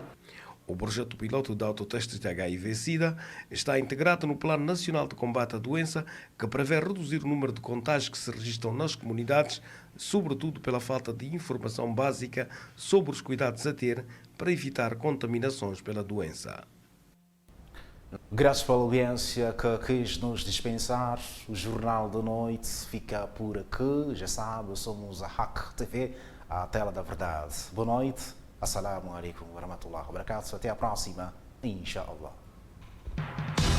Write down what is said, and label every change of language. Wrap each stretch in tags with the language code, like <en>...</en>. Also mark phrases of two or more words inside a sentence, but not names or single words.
<pt>O projeto piloto de autotestes de HIV/SIDA está integrado no Plano Nacional de Combate à Doença, que prevê reduzir o número de contágios que se registram nas comunidades, sobretudo pela falta de informação básica sobre os cuidados a ter para evitar contaminações pela doença. Graças pela audiência que quis nos dispensar. O Jornal da Noite fica por aqui. Já sabe, somos a Hack TV, a tela da verdade. Boa noite.</pt> <ar>السلام عليكم ورحمة الله وبركاته.</ar> <pt>Até a próxima.</pt> <ar>Inshallah.</ar>